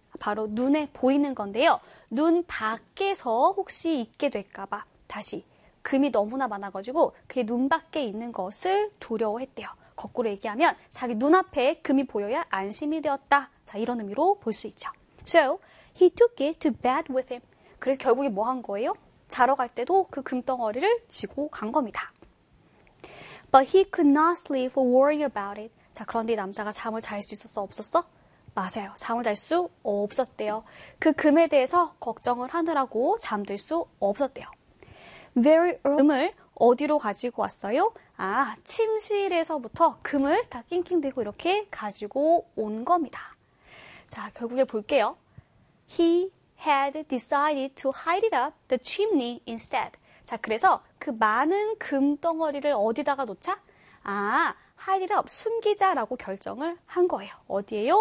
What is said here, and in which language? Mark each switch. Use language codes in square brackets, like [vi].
[ko] 바로 눈에 보이는 건데요. 눈 밖에서 혹시 있게 될까봐 다시 금이 너무나 많아가지고 그게 눈 밖에 있는 것을 두려워했대요. 거꾸로 얘기하면 자기 눈앞에 금이 보여야 안심이 되었다. 자, 이런 의미로 볼 수 있죠. [en] So, he took it to bed with him. [ko] 그래서 결국에 뭐 한 거예요? 자러 갈 때도 그 금덩어리를 지고 간 겁니다. [en] But he could not sleep for worrying about it. [ko] 자, 그런데 이 남자가 잠을 잘 수 있었어? 없었어? 맞아요. 잠을 잘 수 없었대요. 그 금에 대해서 걱정을 하느라고 잠들 수 없었대요. [en] Very early. [ko] 금을 어디로 가지고 왔어요? 아, 침실에서부터 금을 다 낑낑대고 이렇게 가지고 온 겁니다. 자, 결국에 볼게요. [en] He had decided to hide it up the chimney instead. [ko] 자, 그래서 그 많은 금덩어리를 어디다가 놓자? 아, [en] hide it up, [ko] 숨기자라고 결정을 한 거예요. 어디예요?